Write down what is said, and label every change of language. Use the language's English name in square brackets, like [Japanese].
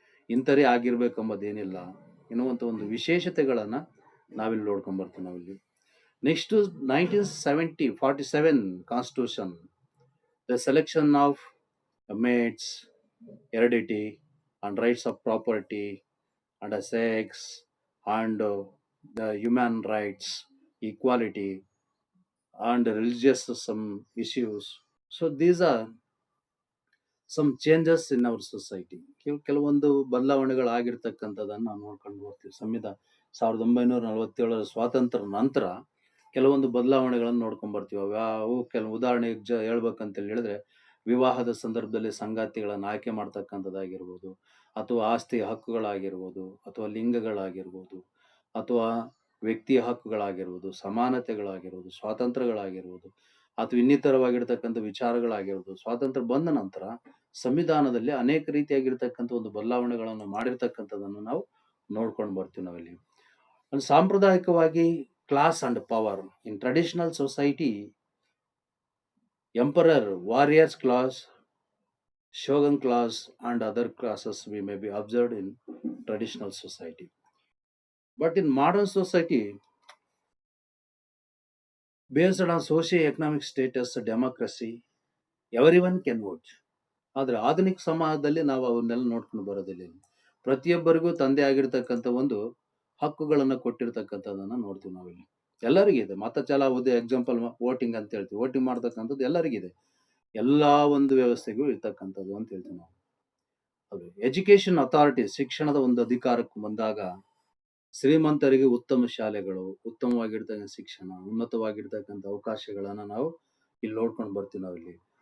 [Kannada] ಇಂಥರೇ ಆಗಿರ್ಬೇಕೆಂಬುದೇನಿಲ್ಲ ಎನ್ನುವಂಥ ಒಂದು ವಿಶೇಷತೆಗಳನ್ನ ನಾವಿಲ್ಲಿ ನೋಡ್ಕೊಂಡ್ ಬರ್ತೀವಿ ನಾವಿಲ್ಲಿ. [English] Next 1947 constitution, the selection of mates, heredity and rights of property and sex and the human rights, equality and religious some issues. So these are some changes in our society. [Kannada] ಕೆಲವೊಂದು ಬದಲಾವಣೆಗಳು ಆಗಿರ್ತಕ್ಕಂಥದ್ದನ್ನು ನಾವು ನೋಡ್ಕೊಂಡು ಬರ್ತೀವಿ. 1947 ಸ್ವಾತಂತ್ರ್ಯ ನಂತರ ಕೆಲವೊಂದು ಬದಲಾವಣೆಗಳನ್ನು ನೋಡ್ಕೊಂಡ್ ಬರ್ತೀವಿ. ಅವು ಕೆಲವು ಉದಾಹರಣೆಗೆ ಹೇಳ್ಬೇಕಂತ ಹೇಳಿದ್ರೆ, ವಿವಾಹದ ಸಂದರ್ಭದಲ್ಲಿ ಸಂಗಾತಿಗಳನ್ನ ಆಯ್ಕೆ ಮಾಡ್ತಕ್ಕಂಥದ್ದಾಗಿರ್ಬೋದು, ಅಥವಾ ಆಸ್ತಿ ಹಕ್ಕುಗಳಾಗಿರ್ಬೋದು, ಅಥವಾ ಲಿಂಗಗಳಾಗಿರ್ಬೋದು, ಅಥವಾ ವ್ಯಕ್ತಿಯ ಹಕ್ಕುಗಳಾಗಿರ್ಬೋದು, ಸಮಾನತೆಗಳಾಗಿರ್ಬೋದು, ಸ್ವಾತಂತ್ರ್ಯಗಳಾಗಿರ್ಬೋದು, ಅಥವಾ ಇನ್ನಿತರವಾಗಿರ್ತಕ್ಕಂಥ ವಿಚಾರಗಳಾಗಿರ್ಬೋದು. ಸ್ವಾತಂತ್ರ್ಯ ಬಂದ ನಂತರ ಸಂವಿಧಾನದಲ್ಲಿ ಅನೇಕ ರೀತಿಯಾಗಿರ್ತಕ್ಕಂಥ ಒಂದು ಬದಲಾವಣೆಗಳನ್ನು ಮಾಡಿರ್ತಕ್ಕಂಥದ್ದನ್ನು ನಾವು ನೋಡ್ಕೊಂಡು ಬರ್ತೀವಿ ನಾವಿಲ್ಲಿ. ಸಾಂಪ್ರದಾಯಿಕವಾಗಿ [English] Class and power in traditional society, emperor, warriors class, shogun class and other classes we may be observed in traditional society. But in modern society, based on socio-economic status, democracy, everyone can vote. [Kannada] ಆದ್ರೆ ಆಧುನಿಕ ಸಮಾಜದಲ್ಲಿ ನಾವು ಅವನ್ನೆಲ್ಲ ನೋಡ್ಕೊಂಡು ಬರೋದಿಲ್ಲ. ಪ್ರತಿಯೊಬ್ಬರಿಗೂ ತಂದೆ ಆಗಿರ್ತಕ್ಕಂಥ ಒಂದು ಹಕ್ಕುಗಳನ್ನ ಕೊಟ್ಟಿರ್ತಕ್ಕಂಥದನ್ನ ನೋಡ್ತೀವಿ ನಾವಿಲ್ಲಿ. ಎಲ್ಲರಿಗಿದೆ. ಮತ ಚಲಾವಣೆ ಎಕ್ಸಾಂಪಲ್ ವೋಟಿಂಗ್ ಅಂತ ಹೇಳ್ತೀವಿ. ವೋಟಿಂಗ್ ಮಾಡ್ತಕ್ಕಂಥದ್ದು ಎಲ್ಲರಿಗಿದೆ. ಎಲ್ಲಾ ಒಂದು ವ್ಯವಸ್ಥೆಗೂ ಇರ್ತಕ್ಕಂಥದ್ದು ಅಂತ ಹೇಳ್ತೀವಿ ನಾವು. ಅದು ಎಜುಕೇಶನ್ ಅಥಾರಿಟಿ, ಶಿಕ್ಷಣದ ಒಂದು ಅಧಿಕಾರಕ್ಕೆ ಬಂದಾಗ ಶ್ರೀಮಂತರಿಗೆ ಉತ್ತಮ ಶಾಲೆಗಳು, ಉತ್ತಮವಾಗಿರ್ತಕ್ಕಂಥ ಶಿಕ್ಷಣ, ಉನ್ನತವಾಗಿರ್ತಕ್ಕಂಥ ಅವಕಾಶಗಳನ್ನ ನಾವು ಇಲ್ಲಿ ನೋಡ್ಕೊಂಡು ಬರ್ತೀವಿ ನಾವಿಲ್ಲಿ.